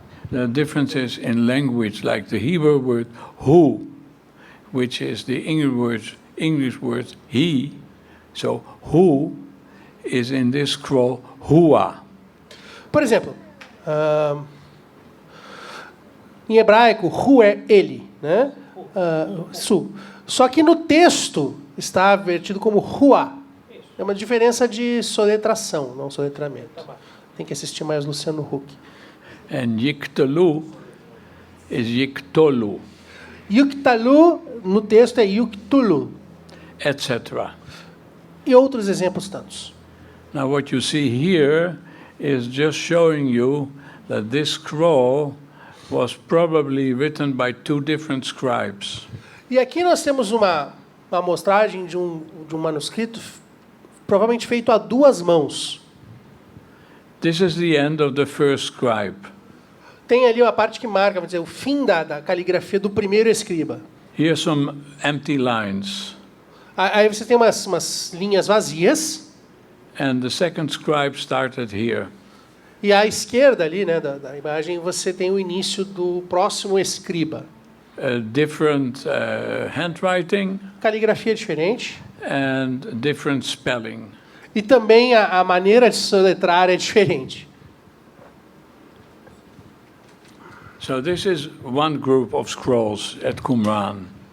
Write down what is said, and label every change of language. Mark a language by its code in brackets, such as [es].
[en] The differences in language, like the Hebrew word "who," which is the English word "he." So "who" is in this scroll "hua." [pt] Por exemplo, em hebraico, hu é ele, né? Su. Só que no texto está vertido como hua. É uma diferença de soletração, não soletramento. Tem que assistir mais Luciano Huck. [en] And yiktolu is yiktolu, [pt] Yuktalu, no texto, é yuktulu. [en] etc. [pt] E outros exemplos tantos. [en] Now what you see here is just showing you that this scroll was probably written by two different scribes. [pt] E aqui nós temos uma amostragem de um manuscrito provavelmente feito a duas mãos. [en] This is the end of the first scribe. [pt] Tem ali uma parte que marca, vamos dizer, o fim da caligrafia do primeiro escriba. [en] Here's some empty lines. [pt] Aí você tem umas linhas vazias. [en] And the second scribe started here. [pt] E à esquerda ali, né, da imagem, você tem o início do próximo escriba. [en] Different handwriting [pt] Caligrafia diferente. [en] and different spelling. [pt] E também a maneira de soletrar é diferente. [en] So this is one group of scrolls at Qumran.